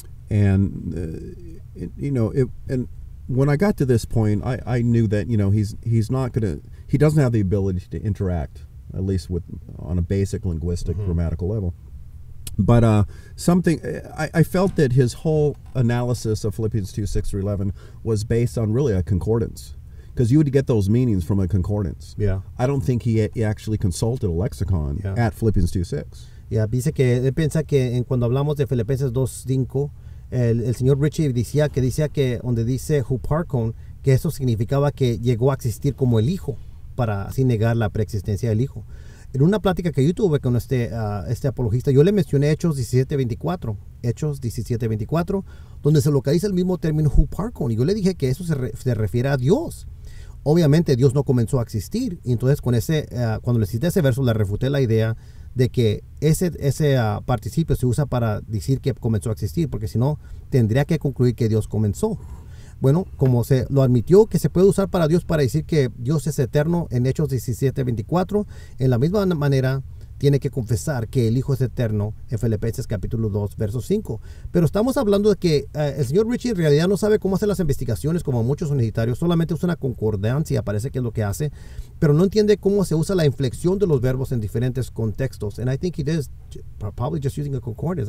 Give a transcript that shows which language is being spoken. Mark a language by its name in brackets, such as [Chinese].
[English] And and when I got to this point, I knew that he's not gonna, he doesn't have the ability to interact, at least on a basic linguistic grammatical level. But I felt that his whole analysis of Philippians 2:6-11 was based on really a concordance, because you would get those meanings from a concordance. Yeah. I don't think he actually consulted a lexicon at Philippians 2:6. [Spanish] Yeah, dice que él piensa que cuando hablamos de Filipenses 2:5, el señor Ritchie decía que donde dice huparkon, que eso significaba que llegó a existir como el Hijo, para así negar la preexistencia del Hijo. En una plática que yo tuve con este apologista, yo le mencioné Hechos 17:24, donde se localiza el mismo término huparkon, y yo le dije que eso se refiere a Dios. Obviamente Dios no comenzó a existir, y entonces cuando le cité ese verso le refuté la idea de que ese participio se usa para decir que comenzó a existir, porque si no tendría que concluir que Dios comenzó. Bueno, como se lo admitió que se puede usar para Dios para decir que Dios es eterno en Hechos 17:24, en la misma manera tiene que confesar que el Hijo es eterno en Filipenses capítulo 2, verso 5. Pero estamos hablando de que el señor Ritchie en realidad no sabe cómo hacer las investigaciones como muchos unicitarios, solamente usa una concordancia, parece que es lo que hace, pero no entiende cómo se usa la inflexión de los verbos en diferentes contextos. [English] And I think he is probably just using a concordance.